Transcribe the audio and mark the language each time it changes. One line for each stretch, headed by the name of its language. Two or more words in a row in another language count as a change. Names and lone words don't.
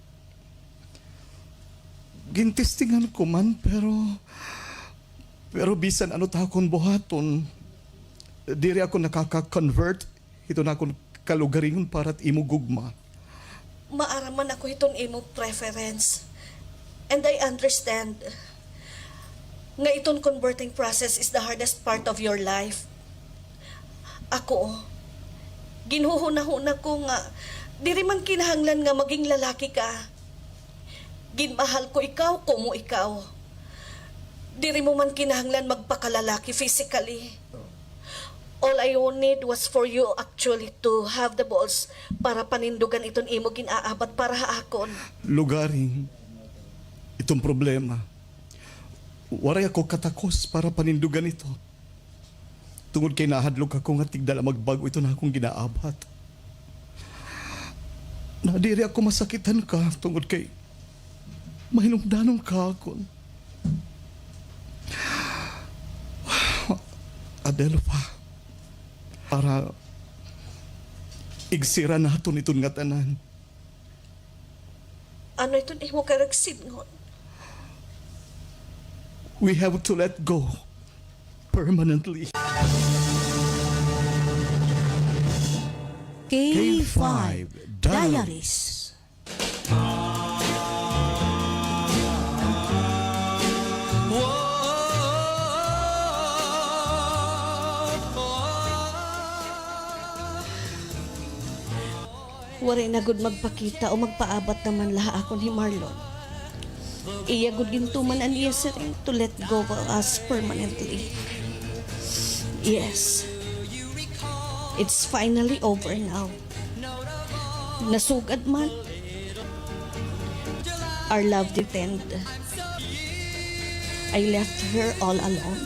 Waray: Gintistingan ko man pero bisan ano ta akong buhaton diri ako nakaka-convert ito na akong kalugaringon para't imo gugma. Maaraman ako itong imo preference.
English: And I understand
Waray: nga itong
English: converting process is the hardest part of your life.
Waray: Ako, ginuhuna-huna ko nga diri man kinahanglan nga maging lalaki ka. Ginmahal ko ikaw, kumo ikaw. Diri mo man kinahanglan magpakalalaki physically.
English: All I need was for you actually to have the balls
Waray: para panindugan itong imo ginaabat para haakon. Lugaring itong problema. Waray ako katakos para panindugan ito. Tungod kay nahadlok ako nga tigdala magbago ito na akong ginaabat. Nadiri ako masakitan ka tungod kay mahinungdanon ka akon. Adelpha, para igsira naton iton nga tanan. Ano ito ni mo karagsingon?
English: We have to let go permanently. K5 Diaries.
Waray: Waray na gud magpakita o magpaabat naman laha ako ni Marlon. Iya gud gintuman ang iya siring
English: to let go of us permanently. Yes. It's finally over now.
Waray: Nasugad man.
English: Our love did end. I left her all alone.